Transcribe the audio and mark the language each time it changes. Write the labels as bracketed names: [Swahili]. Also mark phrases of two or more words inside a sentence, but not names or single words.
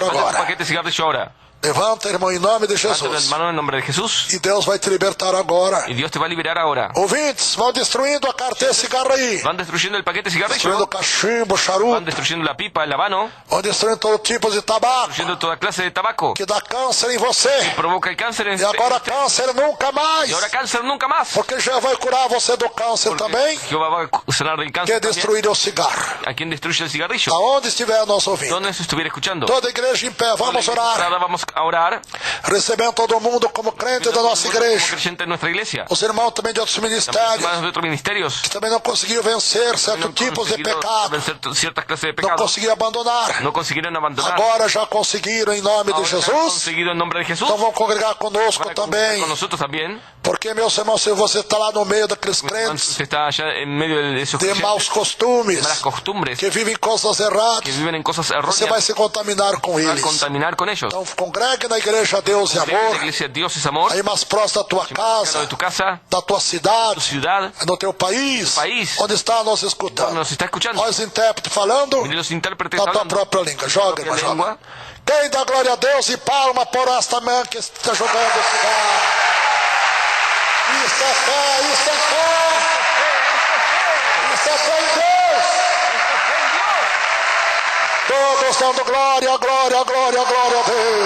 [Spanish] Levanta el [Portuguese] agora. [Spanish] paquete de cigarrillo ahora. [Portuguese] Levanta, irmão, em nome de [Spanish] Levanta el [Portuguese] Jesus. [Spanish] hermano en nombre de Jesús. [Portuguese] E Deus vai te libertar agora. [Spanish] Y Dios te va a liberar ahora. [Portuguese] Ouvintes, vão destruindo a carteira de cigarro aí. [Spanish] Van destruyendo el paquete de [Portuguese] Destruindo [Spanish] cigarrillo. [Portuguese] cachimbo, [Spanish] Van [Portuguese] charuto. [Spanish] destruyendo la pipa, el habano. [Portuguese] Vão destruindo todo tipo de tabaco [Spanish] Destruyendo toda clase de tabaco. [Portuguese] que dá câncer em você. [Spanish] Provoca el cáncer en [Portuguese] E agora câncer nunca mais. [Spanish] Y ahora cáncer nunca más. [Portuguese] Porque já vai curar você do câncer também. [Spanish] Jehová va a sanar del [Portuguese] Que [Spanish] cáncer también. [Portuguese] destruir o cigarro. [Spanish] A quien destruye el cigarrillo. [Portuguese] Aonde estiver nosso ouvido. [Spanish] ¿Dónde se estuviera escuchando? [Portuguese] Toda a igreja em pé, vamos orar. [Spanish] Ahora vamos a orar. [Portuguese] Recebendo todo mundo como crente da nossa [Spanish] Como [Portuguese] igreja. [Spanish] creyente en nuestra iglesia. [Portuguese] Os irmãos também de outros [Spanish] También [Portuguese] ministérios [Spanish] hermanos de otros ministerios. [Portuguese] que também não conseguiram vencer [Spanish] No [Portuguese] certos [Spanish] han [Portuguese] tipos de [Spanish] conseguido [Portuguese] pecado. [Spanish] vencer ciertas clases de [Portuguese] Não [Spanish] pecados. [Portuguese] conseguiram abandonar. [Spanish] No consiguieron abandonar. [Portuguese] Agora já conseguiram em nome de [Spanish] Ahora han [Portuguese] Jesus. [Spanish] conseguido en nombre de Jesús. [Portuguese] Então vão congregar conosco [Spanish] Van a congregar [Portuguese] também. [Spanish] con nosotros también. [Portuguese] Porque, meus irmãos, se você está lá no meio daqueles crentes [Spanish] Usted está allá en medio de esos [Portuguese] de [Spanish] creyentes, [Portuguese] maus costumes, [Spanish] malas costumbres, [Portuguese] que vivem coisas erradas, [Spanish] que viven en cosas [Portuguese] você vai [Spanish] erróneas, [Portuguese] se contaminar com [Spanish] va a [Portuguese] eles. [Spanish] contaminar con ellos. [Portuguese] Então congregue na igreja Deus e [Spanish] La [Portuguese] Amor, [Spanish] iglesia Dios es amor. [Portuguese] aí mais próximo da tua [Spanish] Cercano [Portuguese] casa, [Spanish] de tu casa, [Portuguese] da tua [Spanish] tu [Portuguese] cidade, [Spanish] ciudad, [Portuguese] no teu país, [Spanish] país, [Portuguese] onde está nos [Spanish] donde [Portuguese] escutando. [Spanish] nos está escuchando. [Portuguese] Olha os intérpretes falando [Spanish] Mire los intérpretes [Portuguese] na tua [Spanish] hablando [Portuguese] própria língua. Joga, [Spanish] propia [Portuguese] irmão, joga. [Spanish] lengua. [Portuguese] Quem dá glória a Deus e palma por esta manhã que está jogando cigarro. Isso é fé, isso é fé. Isso é fé em Deus. Todos dando glória, glória, glória, glória a Deus.